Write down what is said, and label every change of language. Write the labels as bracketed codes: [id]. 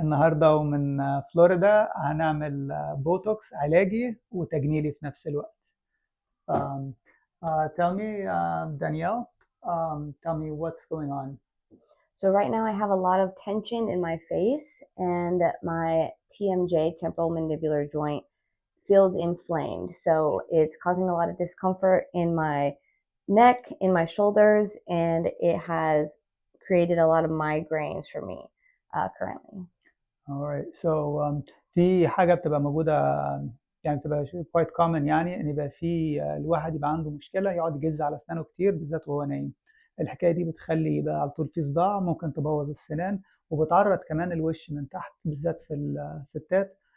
[ar] النهارده ومن فلوريدا هنعمل بوتوكس علاجي وتجميلي في نفس الوقت. [en] Um, tell me, Danielle, tell me what's going on. So right now I have a lot of tension in my face and my TMJ, temporal mandibular joint, feels inflamed. So it's causing a lot of discomfort in my neck, in my shoulders, and it has created a lot of migraines for me currently. All right. [ar] So في حاجة بتبقى موجودة، يعني بتبقى [en] quite common، [ar] يعني إن يبقى في الواحد يبقى عنده مشكلة يقعد يجز على أسنانه كتير بالذات وهو نايم. الحكاية دي بتخلي يبقى على طول في صداع، ممكن تبوظ السنان وبتعرض كمان الوش من تحت بالذات في الستات.